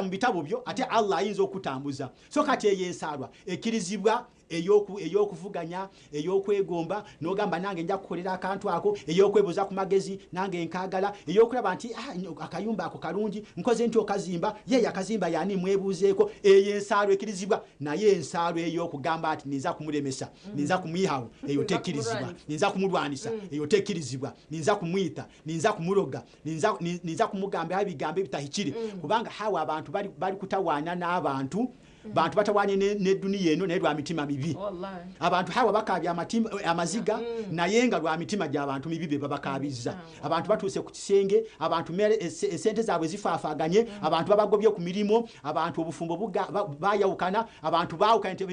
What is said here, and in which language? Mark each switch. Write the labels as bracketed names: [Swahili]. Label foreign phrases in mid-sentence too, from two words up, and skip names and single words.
[Ganda] mu bitabo byo ate Allah ayinza okutambuza so kati eyo ensaalwa ekkirizibwa ey'okuvuganya ey'okwegomba n'ogamba nange nja kukolera akantu ako ey'okwebuuza ku magezi nange nkaagala ey'okulaba nti akayumba ako kalungi nkoze nti okazimba ye yakazimba yani mwebuuzeeko eyo ensaalwa ekkirizibwa naye ensaalwa ey'okugamba nti ninza kumulemesa ninza kumwihawo eyo tekkirizibwa ninza kumulwanisa eyo tekkirizibwa ninza kumwita ninza kumuloga ninza kumugamba ebigambo ebitahikire kubanga Hawa abantu bali kutawaana n'abantu bantu batawanye ne dunia eno naye lwa mitima mibi abantu hawa bakabya amaziga naye nga lwa mitima gy'abantu mibi be babakabiza abantu batuse ku kisenge abantu esente zaabwe zifaafaganye abantu babagobye ku mirimo abantu obufumbo bayawukana abantu baawukana